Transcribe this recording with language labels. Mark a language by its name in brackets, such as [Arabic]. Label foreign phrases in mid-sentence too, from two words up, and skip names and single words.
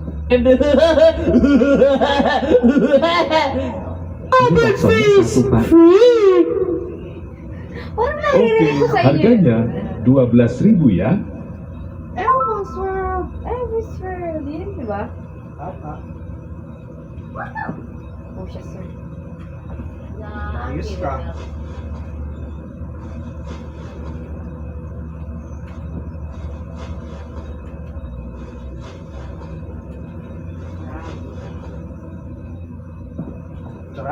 [Indonesian] Ini baksonya satu, Pak. [Filipino] Parang [Indonesian] Oke, [Filipino] naririnig ko sa inyo. [Indonesian] harganya 12.000 ya. [Filipino] Elvis World. Elvis World. Yun, di ba? Tapa. Oh, siya, sir. Ayos ka. Sarap.